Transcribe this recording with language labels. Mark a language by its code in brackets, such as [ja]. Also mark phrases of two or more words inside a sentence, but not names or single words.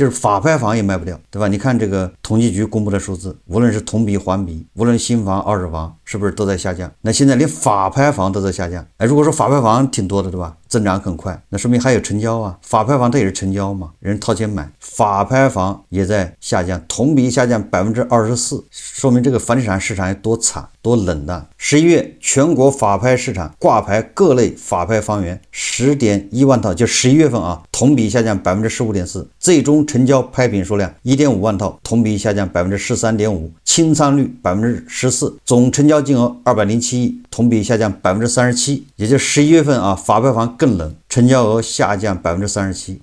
[zh] 就是法拍房也賣不掉，對吧？你看這個統計局公布的數字，無論是同比環比，無論新房二手房，是不是都在下降？那現在連法拍房都在下降。如果說法拍房挺多的，對吧？增長很快，那說明還有成交啊。法拍房它也是成交嘛，人掏錢買，法拍房也在下降，同比下降 24%， 說明這個房地產市場有多慘多冷淡。11月全國法拍市场掛牌各類法拍房源 10.1萬套，就11月份啊，同比下降 15.4%， 最終成交拍品數量 1.5萬套，同比下降 13.5%， 清倉率 14%， 總成交金額207億，同比下降 37%， 也就11月份啊，法拍房更冷，成交額下降 37%。